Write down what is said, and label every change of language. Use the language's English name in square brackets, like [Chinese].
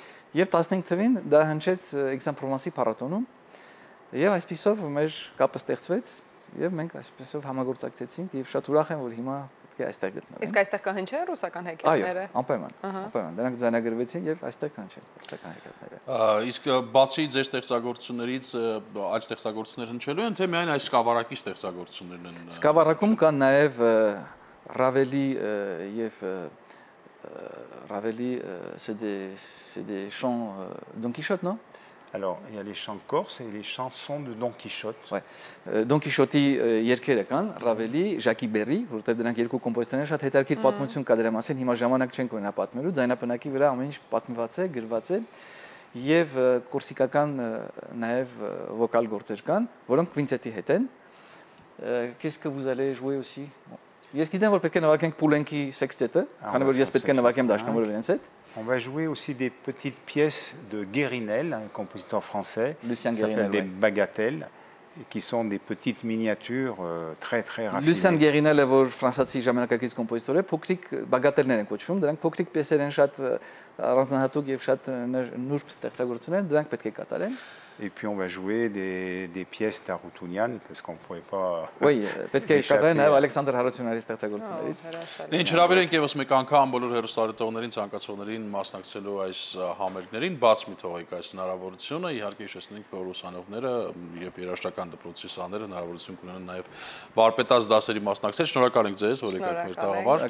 [Armenian] Եվ 15 թվին դա հնչեց Aix-en-Provence-ի փառատոնում։ Եվ այսպիսով մեր կապը ստեղծվեց եւ մենք այսպիսով համագործակցեցինք եւ շատ ուրախ եմ որ հիմա պետք է այստեղ գտնվեն։ Իսկ այստեղ կհնչեն ռուսական հեքիաթները։ Այո, անպայման։ Դրանք ձայնագրվեցին եւ այստեղ կհնչեն ռուսական հեքիաթները։ Իսկ բացի ձեր ստեղծագործություններից այլ ստեղծագործություններ հնչելու են, թե միայն այս սկավառակի ստեղծագործություններն են։ Սկավառակում կան նաեւ Raveli եւ Raveli [French] c'est des chants Don Quichotte, non? Alors, il y a les chants corses et les chansons de Don Quichotte. Ouais. [Armenian] Don Quichotte-ի երգերը կան, Raveli, Jacques Berry, որովհետև դրանք երկու կոմպոզիտորներ շատ հետաքրքիր պատմություն կա դրա մասին, հիմա ժամանակ չենք ունենա պատմելու, ձայնապնակի վրա ամեն ինչ պատմված է, գրված է, եւ կորսիկական նաեւ վոկալ գործեր կան, որոնք կվինտետի հետ են։ [French] Qu'est-ce que vous allez jouer aussi? [Armenian] Ես գիտեմ որ պետք է նվագենք Poulenki sextet-ը, քանի որ ես պետք է նվագեմ դաշնամուրը իրենց հետ։ [French] On va jouer aussi des petites pièces de Guérinel, un compositeur français, Lucien qui s'appelle des Guérinel, bagatelles, qui sont des petites miniatures très très raffinées. [Armenian] Lucien Guérinel-ը որ ֆրանսիացի ժամանակակից կոմպոզիտոր է, փոքրիկ բագատելներ են կոչվում, դրանք փոքրիկ պիեսեր են շատ առանձնահատուկ եւ շատ նուրբ ստեղծագործություններ, դրանք պետք է կատարեն։ [French] Et puis on va jouer des pièces d'Arutyunian parce qu'on ne pourrait pas. [Armenian] Oui, պետք է կատարեն նաև Ալեքսանդր Հարությունյանի ստեղծագործություններից։ Ինչ հրավիրենք եւս մեկ անգամ բոլոր հեռուստադիտողներին, ցանկացողներին մասնակցելու այս համերգներին, բաց մի թողեք այս հնարավորությունը, իհարկե հիշեցնենք, որ ուսանողները եւ երաժշտական դպրոցի սաները հնարավորություն կունենան նաև վարպետաց դասերի մասնակցել։ Շնորհակալ ենք ձեզ, որ եկաք մեր տաղավար։